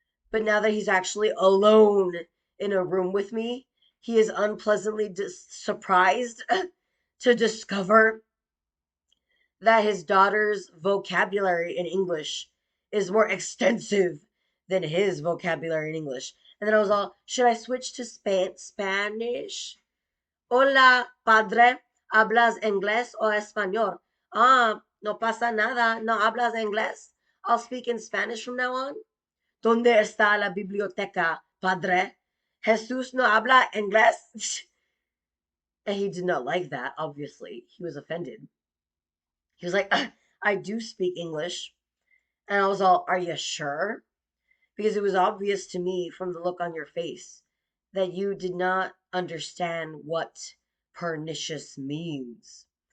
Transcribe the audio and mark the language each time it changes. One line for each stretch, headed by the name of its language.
English: But now that he's actually alone in a room with me, he is unpleasantly surprised to discover that his daughter's vocabulary in English is more extensive than his vocabulary in English. And then I was all, should I switch to Spanish?
Spanish: Hola, padre, ¿hablas inglés o español? Ah, no pasa nada, no hablas inglés.
English: I'll speak in Spanish from now on.
Spanish: ¿Dónde está la biblioteca, padre? Jesús no habla inglés.
English: And he did not like that, obviously. He was offended. He was like, I do speak English. And I was all, are you sure? Because it was obvious to me from the look on your face that you did not understand what pernicious means.